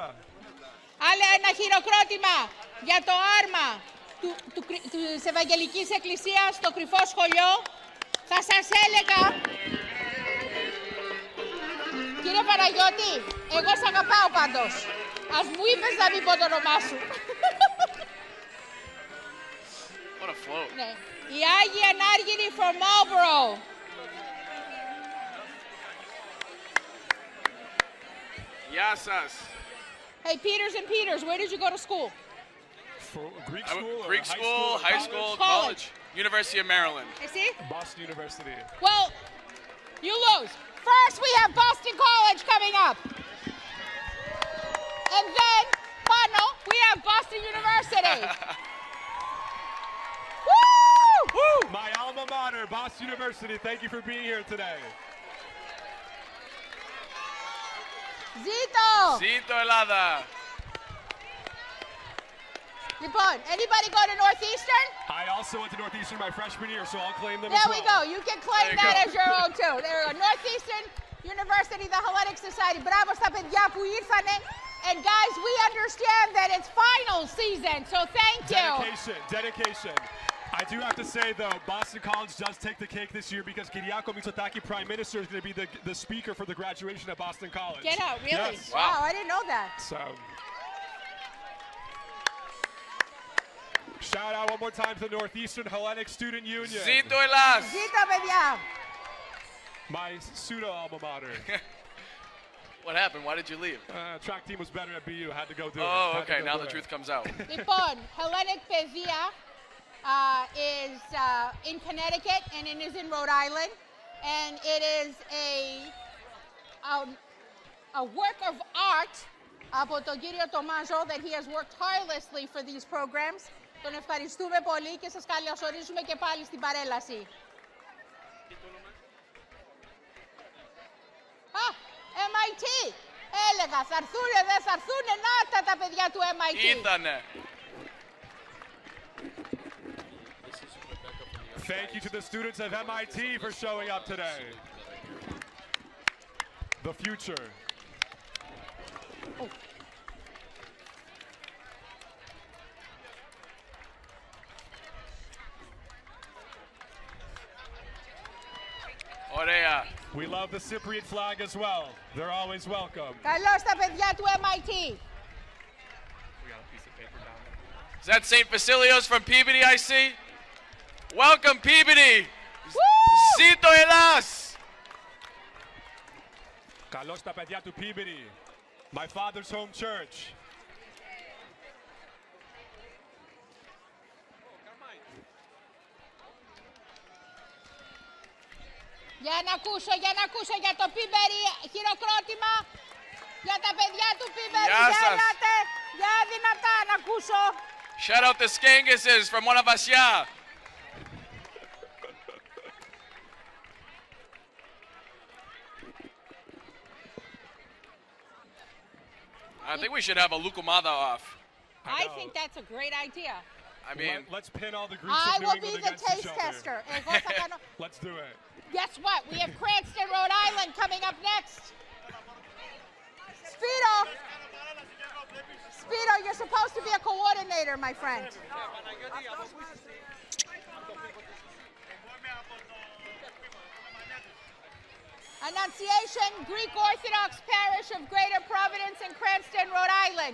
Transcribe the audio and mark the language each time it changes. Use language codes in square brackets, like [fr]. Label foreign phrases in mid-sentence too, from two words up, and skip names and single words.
[el] Άλλο ένα χειροκρότημα για το άρμα της Ευαγγελικής Εκκλησίας στο κρυφό σχολείο. Θα σας έλεγα, κύριε Παναγιώτη, εγώ σ' αγαπάω πάντως. Ας μου είπες να μην πω το όνομά σου. [en] What a float. [el] Ναι. Η Άγιοι Ανάργυροι from Marlborough. Γεια σας. [en] Hey, Peters and Peters, where did you go to school? For Greek school, Greek school, high school, college. University of Maryland. [el] Εσύ? [en] Boston University. Well, you lose. First, we have Boston College coming up. And then, πάνω, we have Boston University. Woo! Woo! My alma mater, Boston University. Thank you for being here today. [el] Zito! Zito Ελλάδα. Λοιπόν, [en] anybody go to Northeastern? I also went to Northeastern my freshman year, so I'll claim them There as well. we go. You can claim There you that go. as your own too. There we go. Northeastern University, the Hellenic Society. [el] Μπράβο στα παιδιά που ήρθανε. [en] And guys, we understand that it's final season, so thank you. Dedication. I do have to say, though, Boston College does take the cake this year because Kyriako Mitsotakis, Prime Minister, is going to be the speaker for the graduation at Boston College. Get out, really? Yes. Wow, I didn't know that. So, shout out one more time to the Northeastern Hellenic Student Union. Zito Ελλάς. Zito, παιδιά. My pseudo alma mater. What happened? Why did you leave? Track team was better at BU. Had to go do it. Oh, okay. Now the truth comes out. Λοιπόν, Hellenic Παιδεία is in Connecticut and it is in Rhode Island. And it is a a work of art [el] από τον κύριο Τομάζο [en] that he has worked tirelessly for these programs. [el] Τον ευχαριστούμε πολύ και σας καλωσορίζουμε και πάλι στην παρέλαση. [en] MIT! [el] Έλεγα, θα έρθουνε, δεν θα έρθουνε, να τα παιδιά του MIT. Ήτανε. [en] Thank you to the students of MIT for showing up today. The future. Oh. Ωραία. We love the Cypriot flag as well. They're always welcome. [el] Καλώς τα παιδιά του MIT. [en] Is that St. Basilios from Peabody, I see? Welcome, Peabody! [el] Ζήτω Ελλάς! Καλώς τα παιδιά του Peabody. [en] My father's home church. [el] Για να ακούσω για το Πίμπερι, χειροκρότημα για τα παιδιά του Πίμπερι. Γεια σας. Έλατε, για δυνατά να ακούσω. [en] Shout out the Skanguses from Monavasya. I think we should have a Lukumada off. I think that's a great idea. I mean, Let's pin all the groups I of New will be England the against taste each other. tester. [el] Εγώ θα κάνω... [en] Let's do it. Guess what? We have Cranston, Rhode Island coming up next. Spiro, you're supposed to be a coordinator, my friend. Annunciation, Greek Orthodox Parish of Greater Providence in Cranston, Rhode Island.